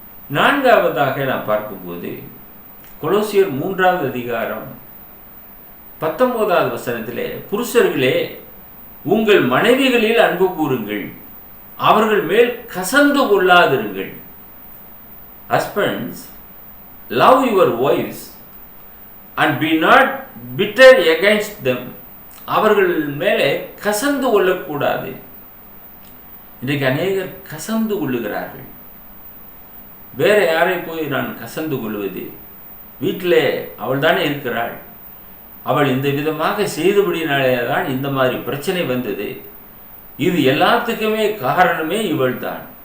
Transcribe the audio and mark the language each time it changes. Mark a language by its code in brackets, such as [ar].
[ta] 4வதாக நாம் பார்க்கும்போது கொலோசியர் 3வது அதிகாரம் 19வது வசனத்திலே புருஷர்களே உங்கள் மனைவிகளில் அன்பு கூறுங்கள், அவர்கள் மேல் கசந்து கொள்ளாதிருங்கள். [en] Husbands, love your wives and be not bitter against them. [ta] அவர்கள் மேலே கசந்து கொள்ளக்கூடாது. இன்றைக்கு அநேகர் கசந்து கொள்ளுகிறார்கள். வேற யாரை போய் நான் கசந்து கொள்வது? வீட்டில் அவள் தானே இருக்கிறாள், அவள் இந்த விதமாக செய்தபடினாலே தான் இந்த மாதிரி பிரச்சனை வந்தது, இது எல்லாத்துக்குமே காரணமே இவள் தான்.